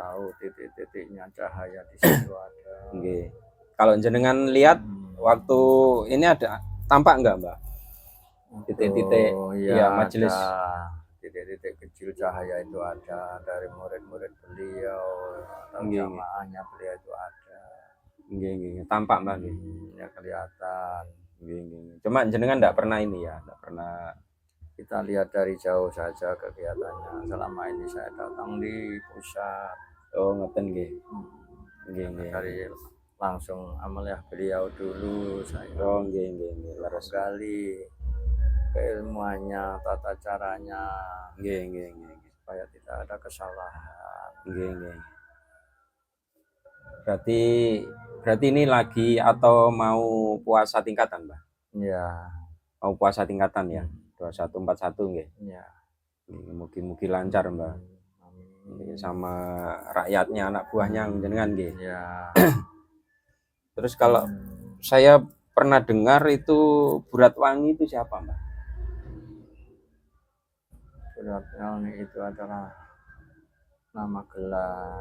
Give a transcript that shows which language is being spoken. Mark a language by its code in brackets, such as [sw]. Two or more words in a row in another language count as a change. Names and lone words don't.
[id] tahu titik-titiknya cahaya di situ ada. [jv] Nggih. [id] Kalau jenengan lihat waktu ini ada tampak enggak Mbah? Titik-titik ya majelis. Ada titik-titik kecil cahaya itu ada dari murid-murid beliau atau [jv] Nggih, [id] jamaahnya beliau itu ada. [jv] Nggih, nggih. Tampak Mbah nggih. [id] Ya kelihatan. [jv] Nggih, nggih. [id] Cuma jenengan enggak pernah ini ya, enggak pernah. Kita lihat dari jauh saja kegiatannya. Selama ini saya datang di pusat. [jv] Oh, ngeten nggih. Nggih, nggih. [id] Dari langsung amaliyah beliau dulu saya. [jv] Oh, nggih, nggih, nggih. Leres. [id] Gali keilmuannya, tata caranya, [jv] Nggih, nggih, nggih. [id] supaya tidak ada kesalahan. [jv] Nggih, nggih. [id] Berarti ini lagi atau mau puasa tingkatan, Mbah? Ya. Mau puasa tingkatan ya? 2141 nggih. Ya. [jv] Mugi-mugi lancar, Mbah. [id] Amin. Sama rakyatnya, anak buahnya jenengan nggih. Ya. Terus kalau saya pernah dengar itu Buratwangi itu siapa, Mbah? Buratwangi itu adalah nama gelar.